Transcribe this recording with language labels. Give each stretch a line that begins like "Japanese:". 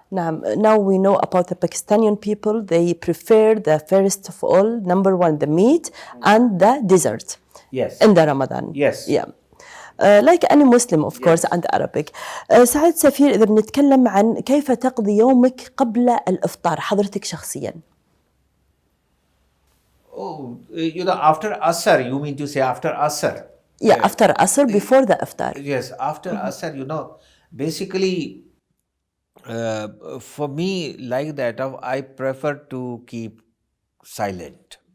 English: Now we know about the Pakistani people. They prefer the first of all, number one, the meat and the dessert. Yes. In the Ramadan. Yes. Yeah. Like any Muslim of course and Arabic.
Arabic: سعادة سفير، إذا بنتكلم عن كيف تقضي يومك قبل الإفطار حضرتك شخصيا.
English: Oh, after Asr, you mean to say after Asr? Yeah, after Asr, before the iftar. Yes, after Asr, basically, for me, like that, I prefer to keep silent.